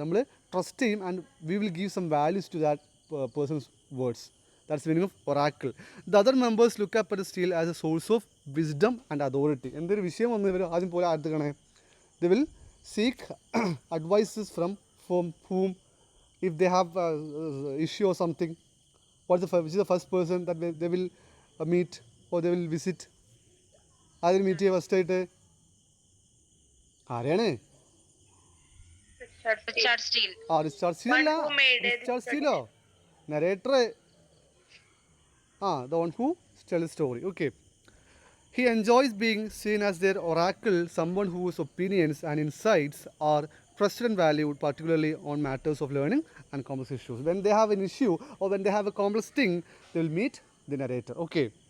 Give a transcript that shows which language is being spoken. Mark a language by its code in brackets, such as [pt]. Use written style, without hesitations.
[ml] നമ്മൾ ട്രസ്റ്റ് ചെയ്യും [en] And we will give some values to that persons words. That's meaning of oracle. The other members look up at still as a source of wisdom and authority. [ml] എന്തൊരു വിഷയം വന്നു ഇവർ ആദ്യം പോലെ ആദ്യക്കണേ [en] They will seek advices from whom if they have issue or something. Which is the first person that they will meet or they will visit? [ml] ആദ്യം meet ചെയ്യുക first ആയിട്ട് ആരെയാണ്? Richard steel. റിച്ചാർഡ് സ്റ്റീൽ അല്ല, Richard സ്റ്റീലോ narrator. [en] the one who tells the story. Okay. He enjoys being seen as their oracle, someone whose opinions and insights are trusted and valued, particularly on matters of learning and complex issues. When they have an issue or when they have a complex thing, they will meet the narrator. Okay.